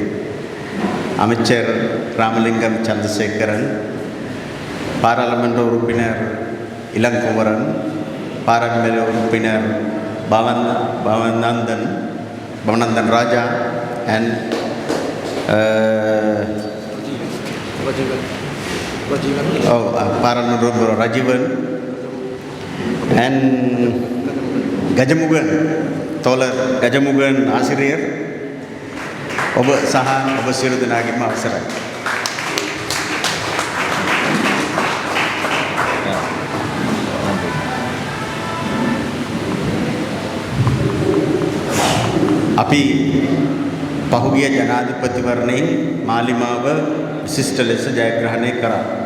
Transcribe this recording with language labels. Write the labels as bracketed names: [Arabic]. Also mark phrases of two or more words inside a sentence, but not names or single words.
[Tamil] அமைச்சர் ராமலிங்கம் சந்திரசேகரன், பாராளுமன்ற உறுப்பினர் இளங்குமரன், பாராளுமன்ற உறுப்பினர் பவனந்தன் ராஜா and பாராளுமன்ற உறுப்பினர் ரஜீவன் and கஜமுகன், தோழர் கஜமுகன் ஆசிரியர், [Sinhala] ඔබ සහ ඔබ සියලු දෙනාගේම අවසරයි. අපි පහුගිය ජනාධිපතිවරණයෙන් මාලිමාව විශිෂ්ට ලෙස ජයග්‍රහණය කරා.